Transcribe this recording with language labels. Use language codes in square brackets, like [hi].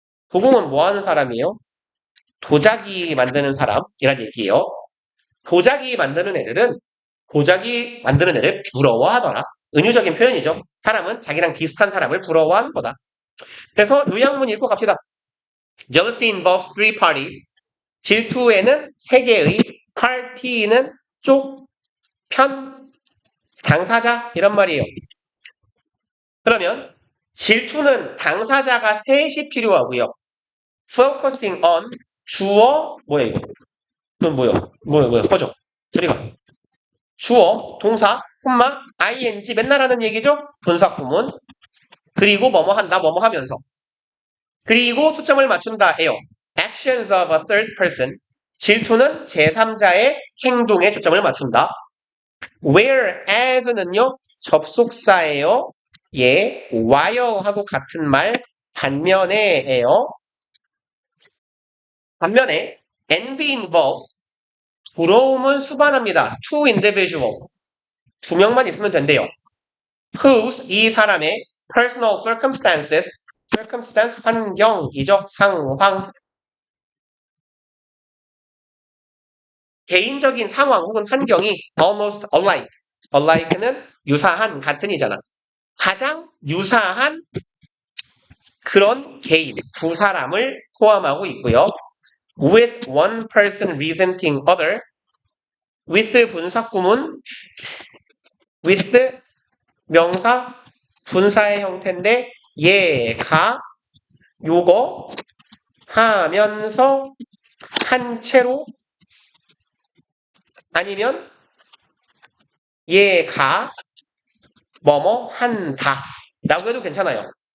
[ko] 도공은 뭐 하는 사람이에요? 도자기 만드는 사람이란 얘기예요. 도자기 만드는 애들은 도자기 만드는 애를 부러워하더라. 은유적인 표현이죠. 사람은 자기랑 비슷한 사람을 부러워하는 거다. 그래서 요약문 읽고 갑시다. [en] Jealousy involves three parties. [ko] 질투에는 세 개의 party는 쪽, 편, 당사자 이런 말이에요. 그러면 질투는 당사자가 셋이 필요하고요. [en] Focusing on [ko] 주어 뭐야 이거? 그럼 뭐야 꺼져. 소리가. 주어, 동사, 콤마, ing 맨날 하는 얘기죠? 분사구문. 그리고 뭐뭐 한다, 뭐뭐 하면서. 그리고 초점을 맞춘다예요. [en] Actions of a third person. [ko] 질투는 제3자의 행동에 초점을 맞춘다. Whereas는요, 접속사예요. 예, while하고 같은 말, 반면에예요. 반면에 [en] envy involves [ko] 부러움은 수반합니다. [en] Two individuals. [ko] 두 명만 있으면 된대요. [en] Whose [ko] 이 사람의 [en] personal circumstances circumstance [ko] 환경이죠. 상황. 개인적인 상황 혹은 환경이 [en] almost alike. [ko] alike는 유사한, 같은이잖아. 가장 유사한 그런 개인, 두 사람을 포함하고 있고요. [en] With one person resenting other. [ko] with 분사구문, with 명사, 분사의 형태인데 얘가 요거 하면서 한 채로 아니면 얘가 뭐뭐 한다 라고 해도 괜찮아요.